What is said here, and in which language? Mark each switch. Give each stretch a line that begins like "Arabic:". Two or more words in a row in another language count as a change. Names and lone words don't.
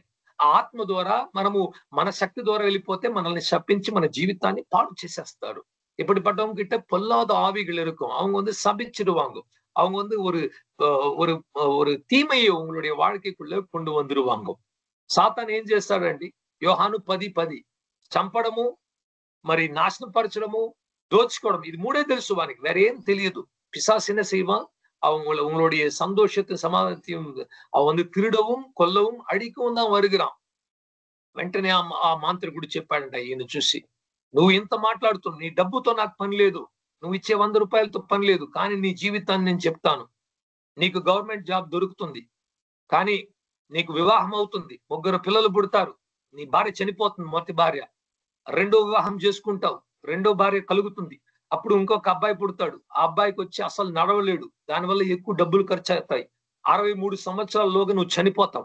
Telugu: ఆ ఆత్మ ద్వారా మనము మన శక్తి ద్వారా వెళ్ళిపోతే మనల్ని శపించి మన జీవితాన్ని పాడు చేసేస్తారు.
Tamil: இப்படிப்பட்டவங்க கிட்ட பொல்லாத ஆவிகள் இருக்கும். அவங்க வந்து சபிச்சிடுவாங்க. அவங்க வந்து ஒரு தீமையை உங்களுடைய வாழ்க்கைக்குள்ள கொண்டு வந்துருவாங்க.
Telugu: సాతాను ఏం చేస్తాడండి, యోహాను 10:10 చంపడము, మరి நாசனப்பரச்சடமோ దోచుకోవడం, ఇది మూడే తెలుసు వానికి, వేరే ఏం తెలియదు.
Tamil: பிசாசு என்ன செய்வான்? உங்களுடைய சந்தோஷத்தை சமாதானத்தையும் அவன் திருடவும் கொல்லவும் அழிக்கவும் தான் வருகிறான்.
Telugu: వెంటనే ఆ మాంత్రికుడు చెప్పాడంట ఈయన చూసి, నువ్వు ఇంత మాట్లాడుతున్నావు, నీ డబ్బుతో నాకు పని లేదు, నువ్వు ఇచ్చే 100 రూపాయలతో పని లేదు, కానీ నీ జీవితాన్ని నేను చెప్తాను. నీకు
English: government job
Telugu: దొరుకుతుంది, కానీ నీకు వివాహం అవుతుంది, 3 పిల్లలు పుడతారు, నీ భార్య చనిపోతుంది, మొదటి భార్య, రెండో వివాహం చేసుకుంటావు, రెండో భార్య కలుగుతుంది, అప్పుడు ఇంకొక అబ్బాయి పుడతాడు, ఆ అబ్బాయికి వచ్చి అసలు నడవలేడు, దానివల్ల ఎక్కువ డబ్బులు ఖర్చు అవుతాయి, 63 సంవత్సరాలలోగా నువ్వు చనిపోతావు.